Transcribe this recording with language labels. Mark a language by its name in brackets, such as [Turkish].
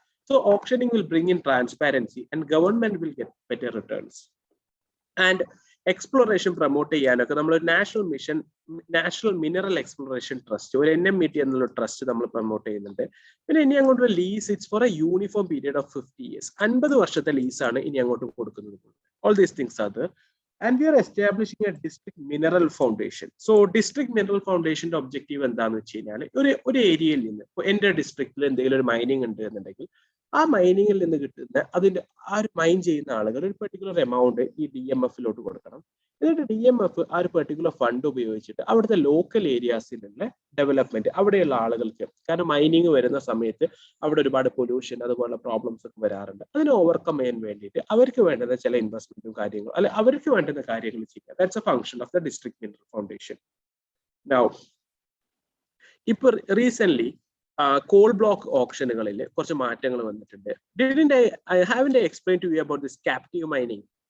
[English] So auctioning will bring in transparency and government will get better returns. [Malayalam] And exploration promote ചെയ്യാനൊക്കെ നമ്മൾ national mineral exploration trust, ഒരു NMET എന്നുള്ള trust നമ്മൾ promote ചെയ്യുന്നുണ്ട്. പിന്നെ ഇനി അങ്ങോട്ടുള്ള [English] Lease it's for a uniform period of 50 years. [Malayalam] 50 വർഷത്തെ ലീസാണ് ഇനി അങ്ങോട്ട് കൊടുക്കുന്നത്. [English] All these things are there. And we are establishing a district mineral foundation. [Malayalam] So district mineral foundation objective എന്താന്ന് വെച്ച് കഴിഞ്ഞാൽ ഒരു ഏരിയയിൽ നിന്ന്, ഇപ്പൊ എന്റെ ഡിസ്ട്രിക്റ്റിൽ എന്തെങ്കിലും ഒരു മൈനിങ് ഉണ്ട് എന്നുണ്ടെങ്കിൽ ആ മൈനിങ്ങിൽ നിന്ന് കിട്ടുന്ന അതിന്റെ ആ ഒരു മൈൻ ചെയ്യുന്ന ആളുകൾ ഒരു പെർട്ടിക്കുലർ എമൗണ്ട് ഈ DMF-ലോട്ട് കൊടുക്കണം. എന്നിട്ട് DMF ആ ഒരു പെർട്ടിക്കുലർ ഫണ്ട് ഉപയോഗിച്ചിട്ട് അവിടുത്തെ ലോക്കൽ ഏരിയാസിലുള്ള ഡെവലപ്മെന്റ്, അവിടെയുള്ള ആളുകൾക്ക്, കാരണം മൈനിങ് വരുന്ന സമയത്ത് അവിടെ ഒരുപാട് പൊല്യൂഷൻ അതുപോലുള്ള പ്രോബ്ലംസ് ഒക്കെ വരാറുണ്ട്, അതിനെ ഓവർകം ചെയ്യാൻ വേണ്ടിയിട്ട് അവർക്ക് വേണ്ടുന്ന ചില ഇൻവെസ്റ്റ്മെന്റും കാര്യങ്ങളും അല്ലെ അവർക്ക് വേണ്ടുന്ന കാര്യങ്ങൾ ചെയ്യുക. [English] That's a function of the district mineral foundation. Now [Malayalam] ഇപ്പൊ റീസെന്റ് കോൾ ബ്ലോക്ക് ഓപ്ഷനുകളിൽ കുറച്ച് മാറ്റങ്ങൾ വന്നിട്ടുണ്ട്. [English] Haven't I explained to you about this captive mining?